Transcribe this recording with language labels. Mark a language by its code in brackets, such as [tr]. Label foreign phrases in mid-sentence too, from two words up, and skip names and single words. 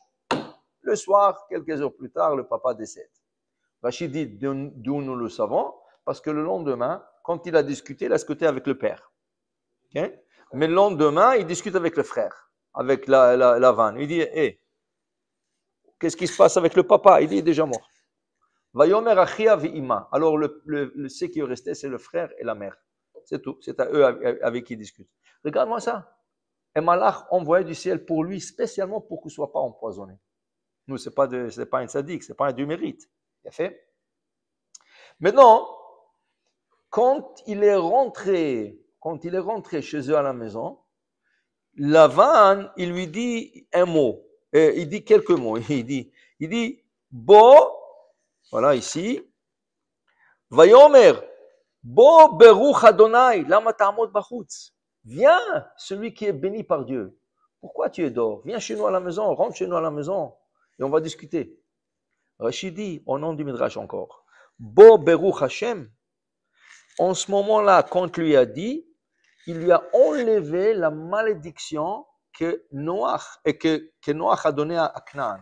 [fr] Le soir, quelques heures plus tard, le papa décède. Rachid dit, d'où nous le savons? Parce que le lendemain, quand il a discuté avec le père. Okay? Mais le lendemain, il discute avec le frère, avec la vanne. Il dit, hé, qu'est-ce qui se passe avec le papa? Il dit, il est déjà mort. [he] ויאמר אחיה ואמה. [fr] Alors, ce qui est resté, c'est le frère et la mère. C'est tout. C'est à eux avec qui ils discutent. Regarde-moi ça. Un malach envoyé du ciel pour lui, spécialement pour qu'il ne soit pas empoisonné. Nous, ce n'est pas un sadique, ce n'est pas un du mérite. Il a fait. Maintenant, quand il est rentré chez eux à la maison, Lavan, il lui dit un mot. Il dit quelques mots. Il dit, Bo, voilà ici, [he] ויאמר בוא ברוך ה' למה תעמוד בחוץ. [fr] Viens, celui qui est béni par Dieu. Pourquoi tu es dehors? Viens chez nous à la maison, rentre chez nous à la maison et on va discuter. Rachid dit, au nom du Midrash encore, [he] בוא ברוך השם. [fr] En ce moment-là, quand lui a dit, il lui a enlevé la malédiction que Noach a donnée à Canaan.